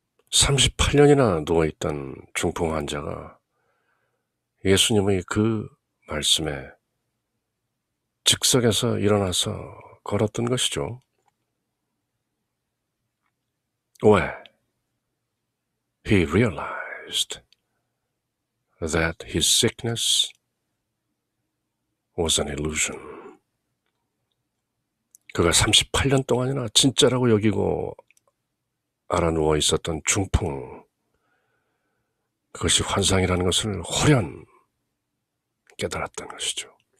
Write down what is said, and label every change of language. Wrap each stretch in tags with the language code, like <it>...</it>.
<ko>38년이나 누워있던 중풍 환자가 예수님의 그 말씀에 즉석에서 일어나서 걸었던 것이죠. 왜?</ko> <en>He realized that his sickness was an illusion.</en> <ko>그가 38년 동안이나 진짜라고 여기고 알아 누워 있었던 중풍, 그것이 환상이라는 것을 호련 깨달았던 것이죠.</ko>